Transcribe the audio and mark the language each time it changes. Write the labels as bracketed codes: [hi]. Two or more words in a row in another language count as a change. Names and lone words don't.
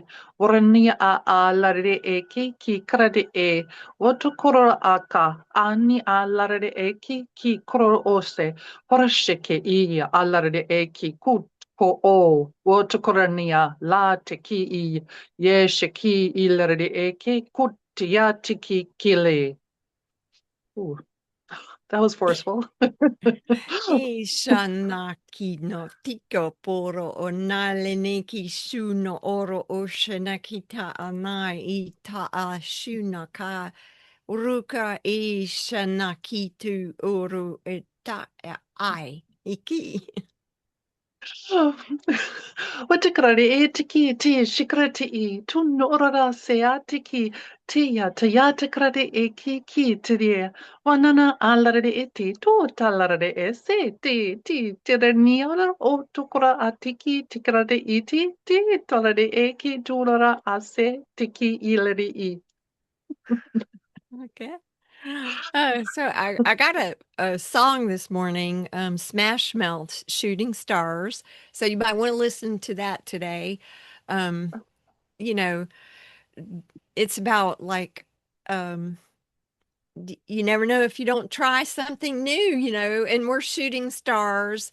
[en] Warania a alarade eke ki karade e. Watu korora aka. Ani alarade eke ki kororo ose. Horashike I alarade eke kut ko o. Watu korania la te ki I. Ye shiki ilarade eke kut ya tiki kile. Ooh, that was forceful. E shanaki no tiko poro o nale neki shuno oro o shanakita anai I ta a shuna ka ruka e shanakitu oro e ta e ai iki. Watakarare e tiki ti shikarati e tu norara seatiki tia tayata karate e ki tiria wanana alarade e ti tu talarade e se ti tiraniara o tukura atiki tikarade e ti talade e ki turara ase tiki ilari e. Okay. So I got a song this morning, Smash Mouth, Shooting Stars. So you might want to listen to that today. Um, you know, it's about like um you never know if you don't try something new, and we're shooting stars.